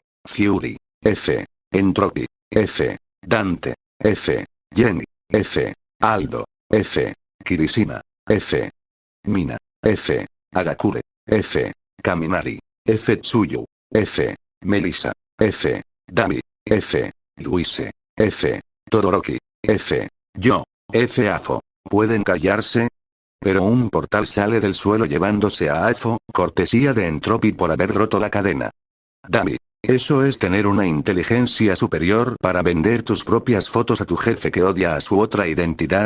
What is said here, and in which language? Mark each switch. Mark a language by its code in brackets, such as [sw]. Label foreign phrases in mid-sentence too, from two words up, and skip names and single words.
[es] Fury. F. Entropy. F. Dante. F. Jenny. F. Aldo. F. Kirishima. F. Mina. F. Agakure. F. Kaminari. F. Tsuyu. F. Melissa. F. Dami. F. Luise. F. Todoroki. F. F. Afo. ¿Pueden callarse? Pero un portal sale del suelo llevándose a Afo, cortesía de Entropy por haber roto la cadena. Dami. Eso es tener una inteligencia superior para vender tus propias fotos a tu jefe que odia a su otra identidad.